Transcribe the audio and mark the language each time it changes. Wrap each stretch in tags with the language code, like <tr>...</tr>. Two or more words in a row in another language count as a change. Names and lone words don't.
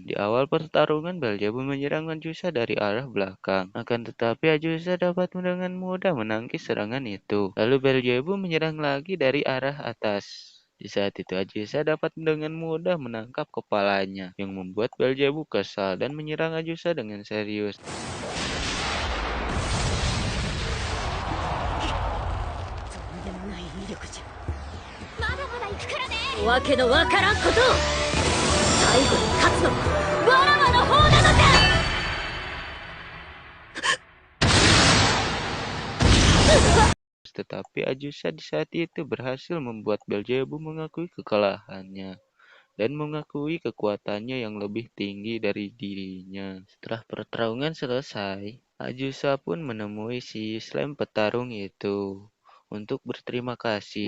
<id>Di awal pertarungan, Belzebu menyerang Ajusa dari arah belakang. Akan tetapi Ajusa dapat dengan mudah menangkis serangan itu. Lalu Belzebu menyerang lagi dari arah atas. Di saat itu Ajusa dapat dengan mudah menangkap kepalanya, yang membuat Beelzebub kesal dan menyerang Ajusa dengan serius.</id> <ja>でもない威力じゃまだまだ行くからねわけのわからんことを最後に勝つのはわらわの方なのじゃ</ja> <id>Tetapi Ajusa di saat itu berhasil membuat Beelzebub mengakui kekalahannya dan mengakui kekuatannya yang lebih tinggi dari dirinya. Setelah pertarungan selesai, Ajusa pun menemui si slime petarung itu untuk berterima kasih.</id>